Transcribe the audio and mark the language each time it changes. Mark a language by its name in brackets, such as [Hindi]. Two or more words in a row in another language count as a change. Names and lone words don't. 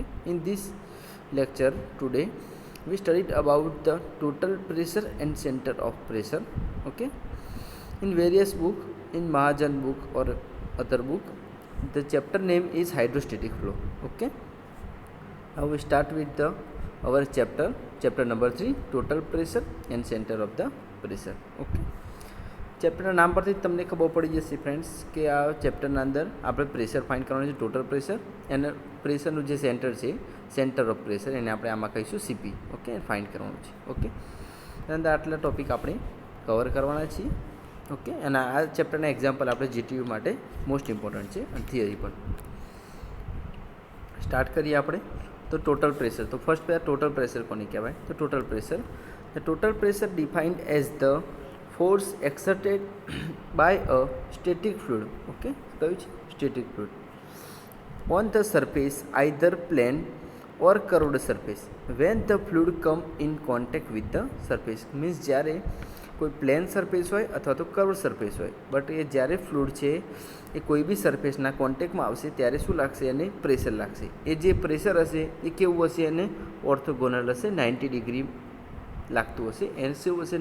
[English] In this lecture today we studied about the total pressure and center of pressure. Okay. In various book, in Mahajan book or other book, the chapter name is hydrostatic flow. Okay. Now we start with the our chapter number 3, total pressure and center of the pressure. Okay. [Gujarati] ચેપ્ટરના નામ પરથી જ તમને ખબર પડી જશે ફ્રેન્ડ્સ કે આ ચેપ્ટરના અંદર આપણે [English] pressure find [Gujarati] કરવાનું છે, [English] total pressure [Gujarati] અને પ્રેશરનું જે સેન્ટર છે, [English] center of pressure, [Gujarati] એને આપણે આમાં કહીશું સીપી. ઓકે, ફાઇન્ડ કરવાનું છે. ઓકે, એના અંદર આટલા ટોપિક આપણે કવર કરવાના છીએ. ઓકે, અને આ ચેપ્ટરના એક્ઝામ્પલ આપણે જીટીયુ માટે [English] most important [Gujarati] છે અને થિયરી પણ. સ્ટાર્ટ કરીએ આપણે તો [English] total pressure. [Gujarati] તો ફર્સ્ટ પહેલાં [English] total pressure [Gujarati] કોને કહેવાય? [English] તો total pressure, the total pressure defined as the force exerted by a static fluid. Okay, [Gujarati] કહ્યું છે [English] static fluid on the surface, either plane or curved surface, when the fluid come in contact with the surface. [Gujarati] means જ્યારે કોઈ [English] plane surface [Gujarati] હોય અથવા તો [English] curve surface [Gujarati] હોય, બટ એ જ્યારે ફ્લુઇડ છે એ કોઈ બી સરફેસના કોન્ટેક્ટમાં આવશે ત્યારે શું લાગશે? એને પ્રેશર લાગશે. એ જે પ્રેશર હશે એ કેવું હશે? એને ઓર્થોગોનલ હશે, 90 ડિગ્રી લાગતું હશે. એને શું હશે?